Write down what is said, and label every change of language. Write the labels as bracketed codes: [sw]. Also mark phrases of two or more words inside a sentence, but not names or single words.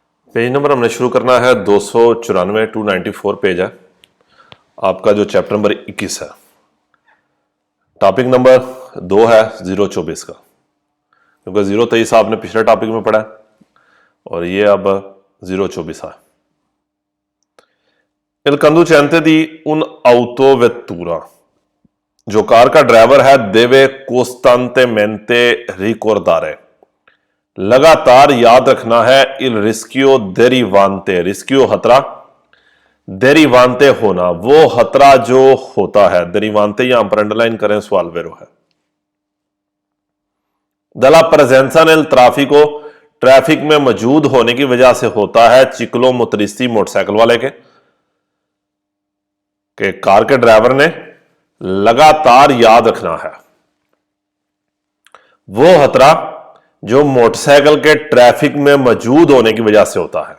[hi] पेज नंबर हमने शुरू करना है 294 294 पेज है आपका जो चैप्टर नंबर 21 है। टॉपिक नंबर 2 है 024 का, क्योंकि 023 आपने पिछले टॉपिक में पढ़ा है और ये अब 024 है। [it] Il conducente di un autovettura [hi] जो कार का ड्राइवर है [it] deve costantemente ricordare, [hi] लगातार याद रखना है [it] il rischio derivante, [hi] रिस्क्यो खतरा, derivante होना वो खतरा जो होता है, derivante यहां पर अंडरलाइन करें सवाल वेरो है। [it] dalla presenza nel traffico, [hi] ट्रैफिक में मौजूद होने की वजह से होता है चिक्लोमोटरिस्टी मोटरसाइकिल वाले के कार के ड्राइवर ने लगातार याद रखना है वो खतरा जो मोटरसाइकिल के ट्रैफिक में मौजूद होने की वजह से होता है।